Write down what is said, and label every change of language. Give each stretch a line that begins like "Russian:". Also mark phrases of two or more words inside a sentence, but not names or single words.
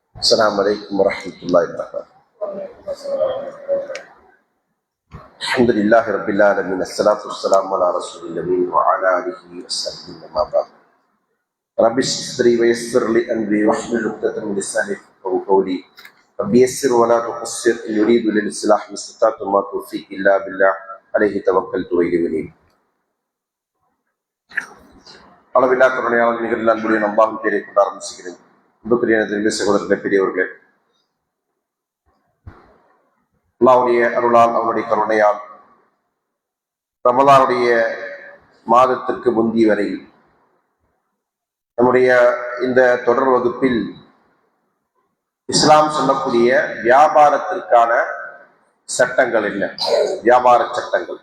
Arabic: السلام عليكم ورحمة الله وبركاته. الحمد لله رب العالمين، الصلاة والسلام على رسول الله وعلى آله وصحبه وما بعد. رب اشرح لي ويسر لي أمري واحلل عقدة من لساني يفقهوا قولي. رب يسر ولا تقصر إن يريد للإصلاح ما استطعت وما توفيقي إلا بالله عليه توكلت وإليه أنيب.
Tamil: அளவில்லா கருணையாளர் நிகழ்ந்த அன்புடைய நம்பாகும் பேரை கொண்டு ஆரம்பிச்சுக்கிறேன். அன்புக்குரிய சகோதரர்களே, பெரியவர்களே, அல்லாஹ்வுடைய அருளால் அவனுடைய கருணையால் ரமலானுடைய மாதத்திற்கு முந்தி வரை நம்முடைய இந்த தொடர் வகுப்பில் இஸ்லாம் சொல்லக்கூடிய வியாபாரத்திற்கான சட்டங்கள் என்ன, வியாபார சட்டங்கள்.